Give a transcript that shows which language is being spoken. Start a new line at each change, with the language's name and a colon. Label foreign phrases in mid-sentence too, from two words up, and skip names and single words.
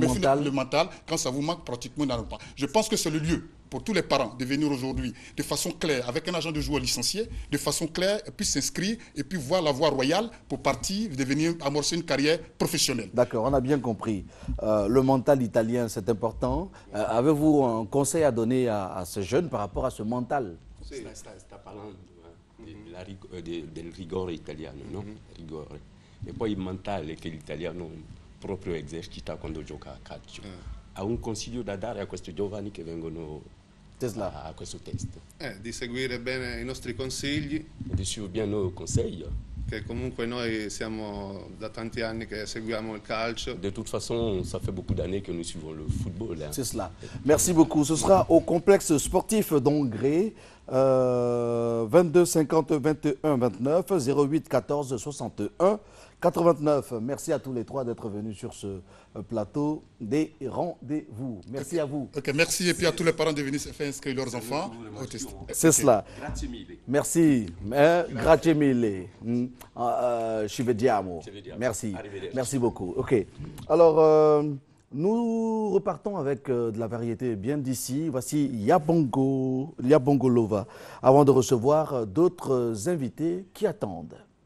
French: mental, quand ça vous manque, pratiquement, n'en pas. Je pense que c'est le lieu pour tous les parents de venir aujourd'hui de façon claire, avec un agent de joueur licencié, de façon claire, et puis s'inscrire, et puis voir la voie royale pour partir, devenir, amorcer une carrière professionnelle. D'accord, on a bien compris. Le mental italien, c'est important. Avez-vous un conseil à donner à ces jeunes par rapport à ce mental?
Italian: Sta parlando del rigore italiano, no? Rigore. E poi il mentale che l'italiano proprio esercita quando gioca a calcio. Ha un consiglio da dare a questi giovani che vengono a questo test? Di seguire bene i nostri consigli.
French: E di suivre bien nos conseils.
Italian: Che comunque noi siamo da tanti anni che seguiamo il calcio.
French: De toute façon, ça fait beaucoup d'années que nous suivons le football. Hein. C'est cela. Merci beaucoup. Ce sera au complexe sportif d'Hongrie, 22 50 21 29 08 14 61 89. Merci à tous les trois d'être venus sur ce plateau des rendez-vous. Merci à vous. Ok, merci et puis à tous les parents de venir faire inscrire leurs enfants au test. C'est cela. Merci.
Italian: Grazie mille. Ci vediamo.
French: Merci. Merci beaucoup. Ok. Alors, nous repartons avec de la variété bien d'ici. Voici Yabongo Lova, avant de recevoir d'autres invités qui attendent.